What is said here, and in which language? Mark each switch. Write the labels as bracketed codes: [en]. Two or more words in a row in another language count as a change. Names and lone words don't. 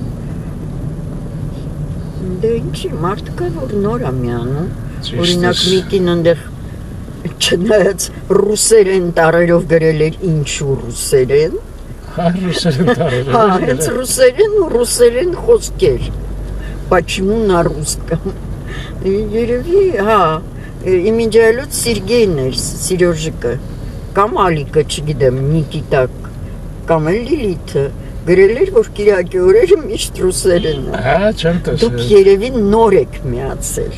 [hy] Դե ինչի, մարդ կա, որ նոր է միանում, օրինակ միկին ընդեղ չնայած ռուսերեն տարերով գրել էր ինչու ռուսերեն։ Հա, ռուսերեն տարերով։ Հա, հենց ռուսերեն ու ռուսերեն խոսքեր։ [ru] Почему на русском։ [hy] Երևի, հա, իմիջայլոց Սիրգեյն էր, Սիրոժիկը, կամ Ալիկը, չգիտեմ, Նիկիտակ, կամ էլ Լիլիթը, գրել էր, որ կիրակի օրերը միշտ ռուսերեն է։ Հա, չեմ տեսել։ Դուք երևի նոր եք միացել։